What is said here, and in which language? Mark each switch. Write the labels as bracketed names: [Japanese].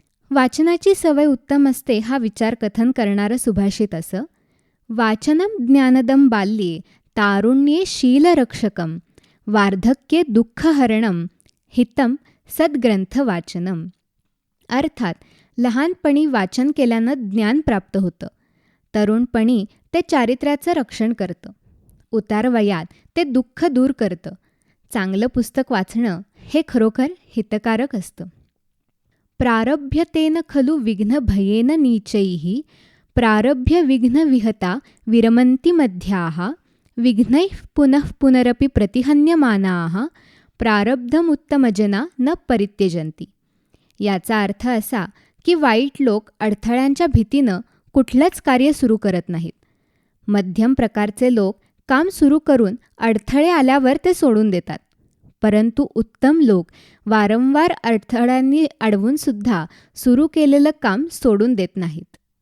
[Marathi] वाचनाची सवय उत्तम असते हा विचार कथन करणारं सुभाषित असं: [Sanskrit] वाचनम ज्ञानदम बाल्ये तारुण्ये शीलरक्षकम वार्धक्ये दुःखहरणम हितम सद्ग्रंथ वाचनम. [Marathi] अर्थात लहानपणी वाचन केल्यानं ज्ञान प्राप्त होतं, तरुणपणी ते चारित्र्याचं रक्षण करतं, उतारवयात ते दुःख दूर करतं. चांगलं पुस्तक वाचणं हे खरोखर हितकारक असतं. [Sanskrit] प्रारभ्यतेन खलु विघ्नभयेन नीचैः प्रारभ्य विघ्नविहता विरमन्ति मध्याः विघ्नैः पुनः पुनरपि प्रतिहन्यमानाः प्रारब्धमुत्तमजना न परित्यजन्ति. [Marathi] याचा अर्थ असा की वाईट लोक अडथळ्यांच्या भीतीनं कुठलंच कार्य सुरू करत नाहीत. मध्यम प्रकारचे लोक काम सुरू करून अडथळे आल्यावर ते सोडून देतात. परंतु उत्तम लोक वारंवार अडथळ्यांनी अडवूनसुद्धा सुरू केलेलं काम सोडून देत नाहीत.